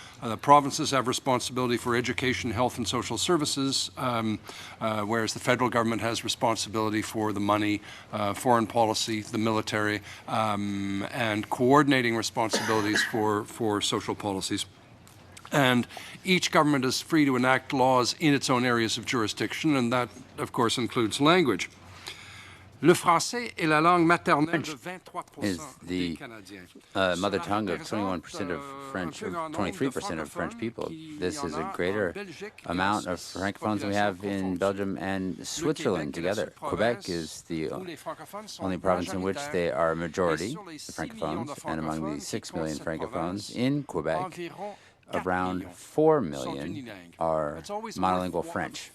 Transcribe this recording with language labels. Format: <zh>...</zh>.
<en>The provinces have responsibility for education, health, and social services, whereas the federal government has responsibility for the money, foreign policy, the military, and coordinating responsibilities for social policies. And each government is free to enact laws in its own areas of jurisdiction, and that, of course, includes language.</en> <fr>Le français est la langue maternelle de 23%</fr> <en>is the mother tongue of 21% of French, or 23% of French people. This is a greater amount of francophones than we have in Belgium and Switzerland together. Quebec is the only province in which they are a majority, the francophones, and among the 6 million francophones in Quebec, around 4 million are monolingual French.</en>